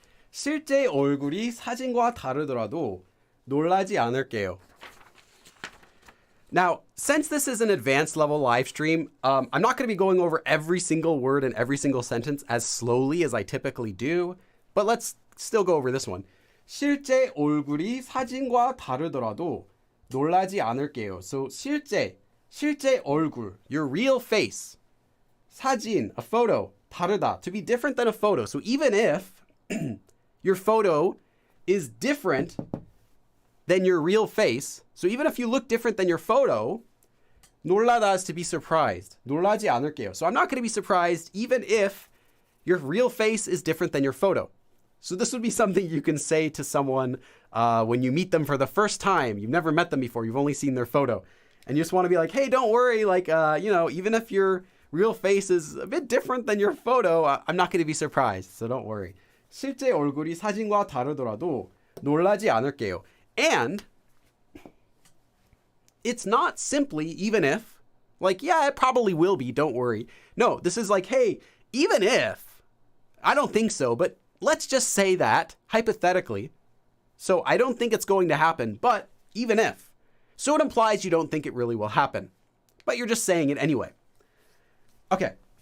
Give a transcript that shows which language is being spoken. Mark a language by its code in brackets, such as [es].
[ko] 실제 얼굴이 사진과 다르더라도 놀라지 않을게요. [en] Now, since this is an advanced level live stream, I'm not going to be going over every single word and every single sentence as slowly as I typically do, but let's still go over this one. [ko] 실제 얼굴이 사진과 다르더라도 놀라지 않을게요. [en] So [ko] 실제 얼굴, [en] your real face. 사진, a photo, 다르다, to be different than a photo. So even if your photo is different than your real face, so even if you look different than your photo, 놀라다 is to be surprised. [ko] 놀라지 않을게요. [en] So I'm not going to be surprised even if your real face is different than your photo. So this would be something you can say to someone when you meet them for the first time. You've never met them before. You've only seen their photo. And you just want to be like, hey, don't worry. Like, even if your real face is a bit different than your photo, I'm not going to be surprised. So don't worry. [ko] 실제 얼굴이 사진과 다르더라도 놀라지 않을게요. [en] And it's not simply even if, like, yeah, it probably will be, don't worry. No, this is like, hey, even if, I don't think so, but let's just say that, hypothetically. So I don't think it's going to happen, but even if. So it implies you don't think it really will happen, but you're just saying it anyway. Okay.